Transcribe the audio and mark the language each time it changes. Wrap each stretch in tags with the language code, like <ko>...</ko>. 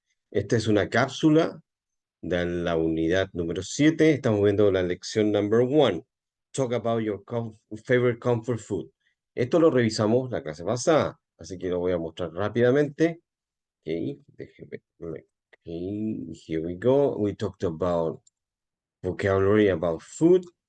<es>Esta es una cápsula de la unidad número 7. Estamos viendo la lección number 1.</es> <en>Talk about your favorite comfort food.</en> <es>Esto lo revisamos la clase pasada, así que lo voy a mostrar rápidamente.</es> <en>Okay,</en> <es>déjeme.</es> <en>Okay, here we go. We talked about vocabulary about food.</en>